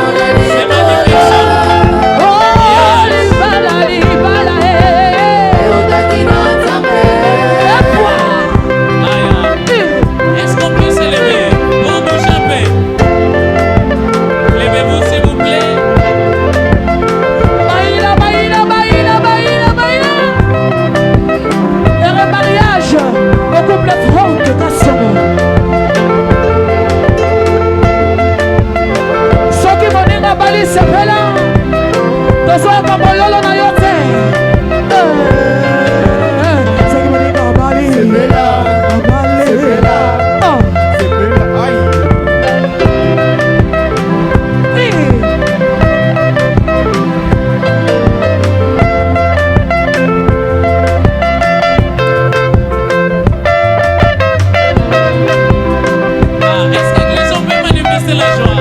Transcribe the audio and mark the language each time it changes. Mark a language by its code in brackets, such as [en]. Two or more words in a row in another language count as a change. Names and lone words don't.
[fr] C'est magnifique ça. Est-ce qu'on peut s'élever pour nous chanter? Levez-vous s'il vous plaît. [es] Baila, baila, baila, baila, baila. [fr] Le mariage au couple Franck Kassomo. [ln] Soki moninga bali sepela. Tozoka bololo na yote. Soki moninga bali sepela. Bali sepela. Sepela. Ay. [fr] Est-ce que les hommes peuvent manifester la joie?